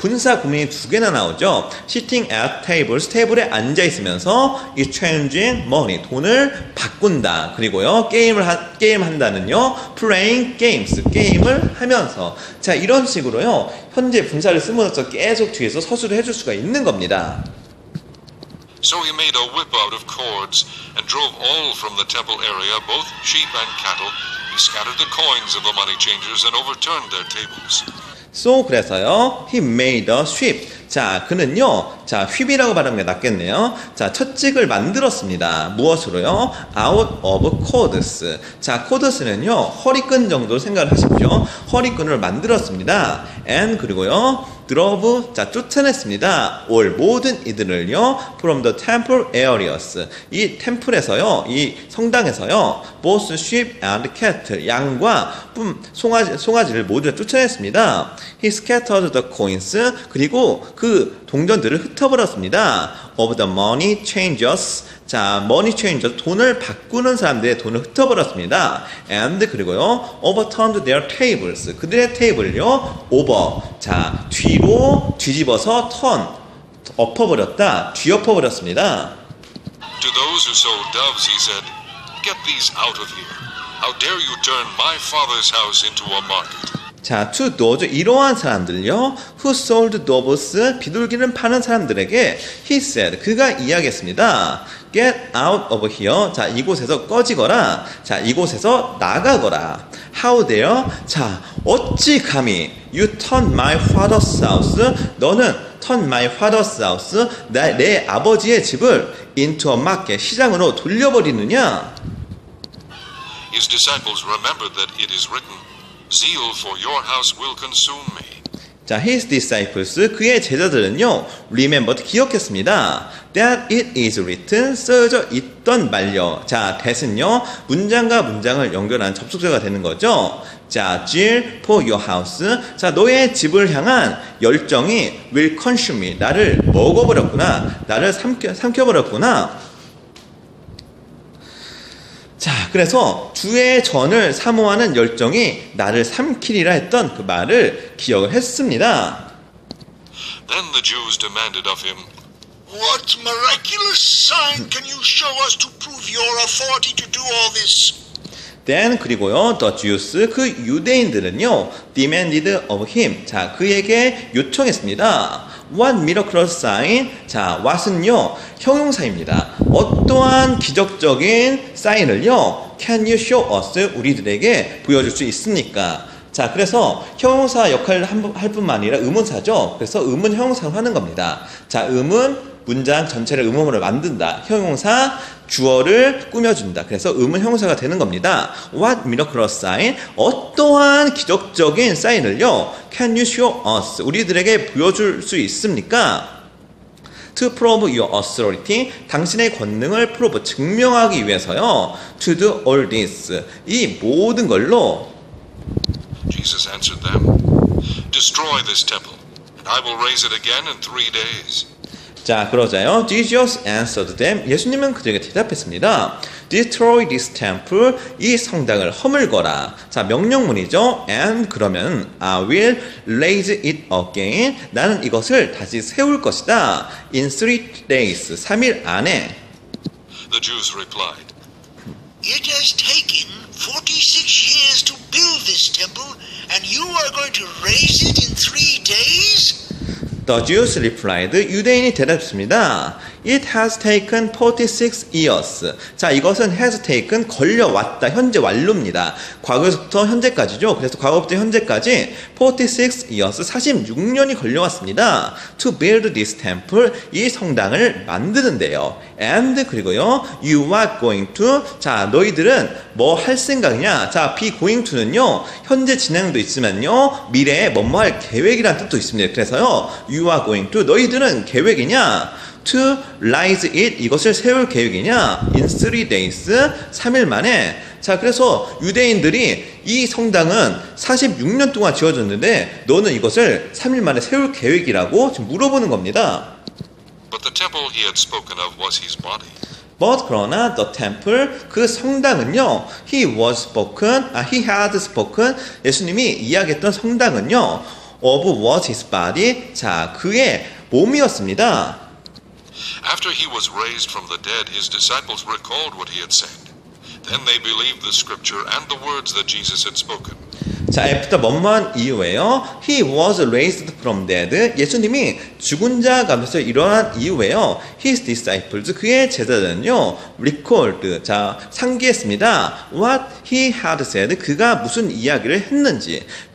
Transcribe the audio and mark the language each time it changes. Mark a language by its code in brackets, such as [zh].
[ko] 분사 구문이 두 개나 나오죠. [en] sitting at tables [ko] 테이블에 앉아 있으면서 [en] exchanging money [ko] 돈을 바꾼다. 그리고요 게임한다는요 [en] playing games [ko] 게임을 하면서 자, 이런 식으로요 현재 분사를 씀으로써 계속 뒤에서 서술을 해줄 수가 있는 겁니다. [en] So he made a whip out of cords and drove all from the temple area, both sheep and cattle. He scattered the coins of the money changers and overturned their tables. So [ko] 그래서요 [en] he made a whip. [ko] 자, 그는요 자, 휘비라고 발음이 낫겠네요. 자, 찻집을 만들었습니다. 무엇으로요? [en] Out of cords. [ko] 자, cords는요 허리끈 정도 생각을 하십시오. 허리끈을 만들었습니다. [en] And [ko] 그리고요 [en] drove. [ko] 자, 쫓아냈습니다. [en] all [ko] 모든 이들을요 [en] from the temple areas. [ko] 이 템플에서요 이 성당에서요 [en] both sheep and cattle [ko] 양과 송아지를 모두 쫓아냈습니다. [en] He scattered the coins. [ko] 그리고 그 동전들을 흩어버렸습니다. [en] of the money changers. [ko] 자, [en] money changers [ko] 돈을 바꾸는 사람들의 돈을 흩어버렸습니다. [en] and [ko] 그리고요 [en] overturned their tables. [ko] 그들의 테이블을요 over. 자, 뒤로 뒤집어서 turn 엎어버렸다. 뒤엎어버렸습니다. [en] To those who sold doves, he said, "Get these out of here. How dare you turn my father's house into a market?" [ko] 자, [en] to those [ko] 이러한 사람들요 [en] who sold doves [ko] 비둘기를 파는 사람들에게 [en] he said [ko] 그가 이야기했습니다. [en] Get out of here. [ko] 자, 이곳에서 꺼지거라. 자, 이곳에서 나가거라. [en] How dare? [ko] 자, 어찌 감히 [en] you turn my father's house. [ko] 너는 [en] turn my father's house. [ko] 내 아버지의 집을 [en] into a market. [ko] 시장으로 돌려버리느냐? [en] His disciples remembered that it is written, "Zeal for your house will consume me." [ko] 자, his disciples 그의 제자들은요 remembered 기억했습니다. [en] that it is written [ko] 써져 있던 말요. 자, that은요 문장과 문장을 연결한 접속사가 되는 거죠. [en] 자, zeal for your house. [ko] 자, 너의 집을 향한 열정이 [en] will consume me. [ko] 나를 먹어버렸구나. 나를 삼켜버렸구나. 자, 그래서 주의 전을 사모하는 열정이 나를 삼키리라 했던 그 말을 기억을 했습니다. [en] Then the Jews demanded of him, What miraculous sign can you show us to prove your authority to do all this? Then [ko] 그리고요 [en] the Jews [ko] 그 유대인들은요 [en] demanded of him. [ko] 자, 그에게 요청했습니다. [en] What miraculous sign? [ko] 자, what은요 형용사입니다. 어떠한 기적적인 사인을요 [en] can you show us [ko] 우리들에게 보여줄 수 있습니까? 자, 그래서 형용사 역할을 할 뿐만 아니라 의문사죠. 그래서 의문 형용사로 하는 겁니다. 자, 의문 문장 전체를 의문으로 만든다. 형용사 주어를 꾸며준다. 그래서 의문 형용사가 되는 겁니다. [en] What miraculous sign? [ko] 어떠한 기적적인 사인을요 [en] can you show us? [ko] 우리들에게 보여줄 수 있습니까? [en] To prove your authority, [ko] 당신의 권능을 [en] prove, [ko] 증명하기 위해서요. [en] To do all this, [ko] 이 모든 걸로 [en] Jesus answered them, "Destroy this temple, and I will raise it again in 3 days." [ko] 자, 그러자요. [en] Jesus answered them. [ko] 예수님은 그들에게 대답했습니다. [en] Destroy this temple. [ko] 이 성당을 허물거라. 자, 명령문이죠. [en] And [ko] 그러면 [en] I will raise it again. [ko] 나는 이것을 다시 세울 것이다. [en] In 3 days. [ko] 3일 안에. [en] The Jews replied, It has taken 46 years to build this temple, and you are going to raise it in 3 days? The Jews replied. [ko] 유대인이 대답했습니다. [en] It has taken 46 years. [ko] 자, 이것은 [en] has taken [ko] 걸려왔다. 현재 완료입니다. 과거부터 현재까지죠. 그래서 과거부터 현재까지 46 years 46년이 걸려왔습니다. [en] To build this temple [ko] 이 성당을 만드는데요. [en] And [ko] 그리고요. [en] You are going to [ko] 자, 너희들은 뭐 할 생각이냐? 자, be going to는요. 현재 진행도 있지만요. 미래에 뭐뭐 할 계획이라는 뜻도 있습니다. 그래서요. [en] You are going to [ko] 너희들은 계획이냐? [en] To rise it [ko] 이것을 세울 계획이냐? [en] In 3 days [ko] 3일 만에 자 그래서 유대인들이 이 성당은 46년 동안 지어졌는데 너는 이것을 3일 만에 세울 계획이라고 지금 물어보는 겁니다. [en] But the temple he had spoken of was his body. But [ko] 그러나 [en] the temple [ko] 그 성당은요 [en] he had spoken [ko] 예수님이 이야기했던 성당은요 [en] of was his body [ko] 자 그의 몸이었습니다. [en] After he was raised from the dead, his disciples recalled what he had said. Then they believed the scripture and the words that Jesus had spoken. [ko] 자, after 뭐뭐한 이후에요. [en] He was raised from dead. [ko] 예수님이 죽은 자 가운데서 일어난 이후에요. [en] His disciples, [ko] 그의 제자들은요. recalled, 자, 상기했습니다. [en] What he had said, [ko] 그가 무슨 이야기를 했는지.